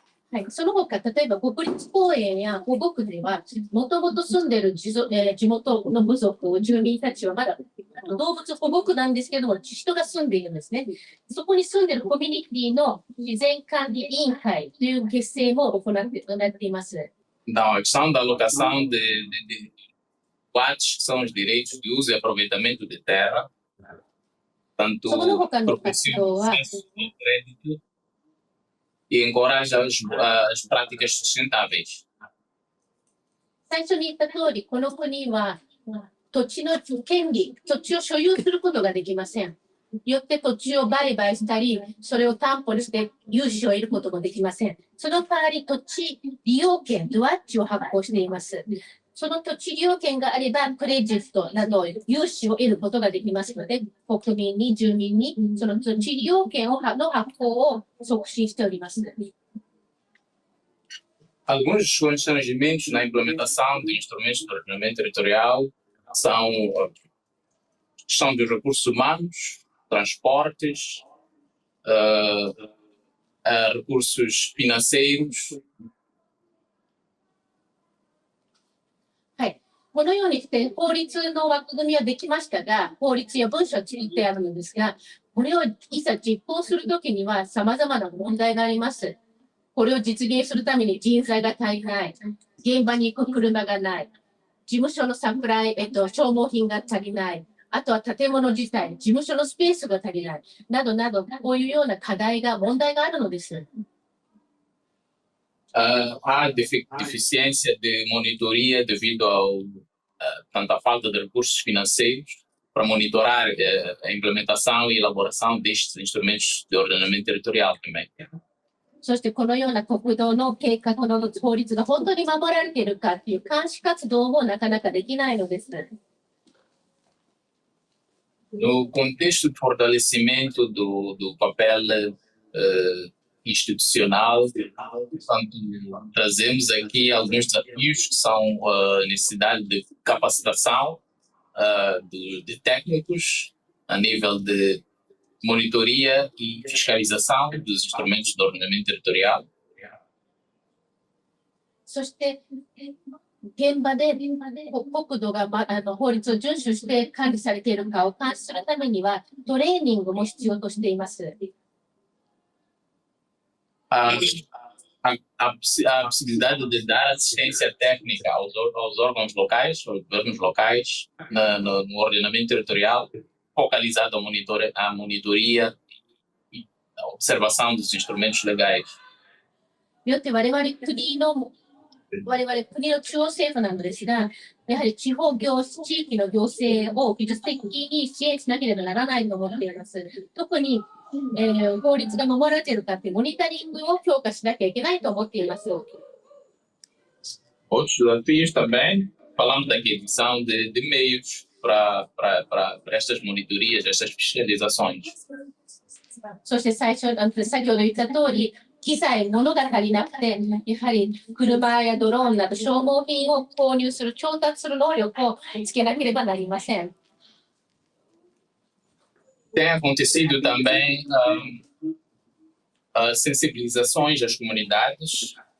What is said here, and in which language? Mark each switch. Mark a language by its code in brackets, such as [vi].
[ja] はい、その他、例えば国立公園や保護区では、もともと住んでいる地元の部族、住民たちはまだ動物保護区なんですけども、人が住んでいるんですね。そこに住んでいるコミュニティの自然管理委員会という結成も行っています。 [pt] Então, a questão da alocação de watts, que são os direitos de uso e aproveitamento de terra, tanto proporciona acesso ao crédito e encoraja as práticas sustentáveis. [ja] 最初に言った通り、この国は土地の権利、土地を所有することができません。よって土地を売買したり、それを担保にして融資を得ることもできません。その代わり土地利用権、ドワッチを発行しています。その土地利用権があれば、クレジットなど融資を得ることができますので、国民に、住民に、その土地利用権の発行を促進しております。 [pt] Alguns dos constrangimentos na implementação de instrumentos de ordenamento territorial são a questão dos recursos humanos, transportes, recursos financeiros. [ja] はい。このようにして法律の枠組みはできましたが、法律や文書は作ってあるのですが、これをいざ実行するときには様々な問題があります。これを実現するために人材が足りない、現場に行く車がない、事務所のサプライ、消耗品が足りない、あとは建物自体、事務所のスペースが足りない、などなど、こういうような問題があるのです。 [pt] Há deficiência de monitoria devido tanto à falta de recursos financeiros para monitorar a implementação e elaboração destes instrumentos de ordenamento territorial também. [ja] そしてこのような国道の計画の法律が本当に守られているかという監視活動もなかなかできないのです。 [pt] No contexto de fortalecimento do papel institucional, portanto, trazemos aqui alguns desafios que são a necessidade de capacitação de técnicos a nível de monitoria e fiscalização dos instrumentos de ordenamento territorial. [ja] そして現場で国土が法律を遵守して管理されているかを監視するためにはトレーニングも必要としています。 [pt] A possibilidade de dar assistência técnica aos órgãos locais, aos governos locais, no ordenamento territorial, focalizado à monitoria e à observação dos instrumentos legais. [ja] よって我々国の中央政府なのですが、やはり地域の行政を技術的に支援しなければならないと思っています。特に、法律が守られているかというモニタリングを強化しなきゃいけないと思っています。 [pt] Outros desafios também, falamos da aquisição de meios para estas monitorias, estas fiscalizações. [ja] そして先ほど言った通り、機材、物が足りなくて、やはり車やドローンなど消耗品を購入する、調達する能力をつけなければなりません。 [pt] Tem acontecido também sensibilizações das comunidades.